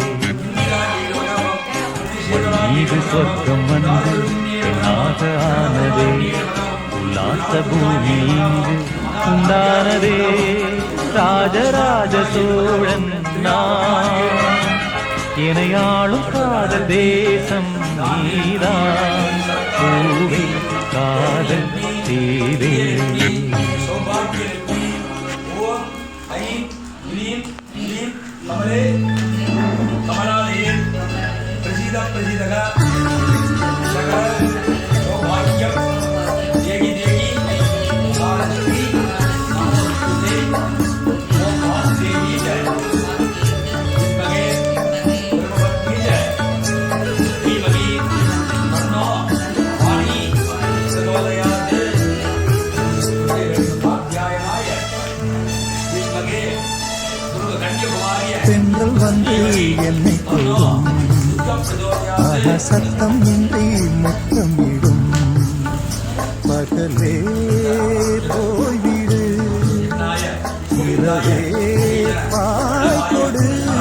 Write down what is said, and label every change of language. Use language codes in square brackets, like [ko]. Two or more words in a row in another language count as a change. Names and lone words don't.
[ta] மீது சொர்க்கம் வந்து பெண்ணாக ஆனதே உல்லாச பூமி இங்கு உண்டானதே ராஜராஜ சோழன் எனையாளும் காதல் தேசம் நீரா பூவே காதல் தேவே [sa] ॐ ऐं कमले कमलालये प्रसीद प्रसीदः सकल सौभाग्यं देहि देहि भारती नमस्ते ओम देवी जय मगे ब्रह्मपत्नी जय श्रीमती मन्नो वाणी सदोदयात् अध्यायनाय श्रीमगे दुर्ग कन्याकुमारी [ta] பெண்கள் வந்து என்னை தொடும் சத்தம் இன்றி முத்தமிடும் பகலே போய்விடு இரவே பாய்கொடு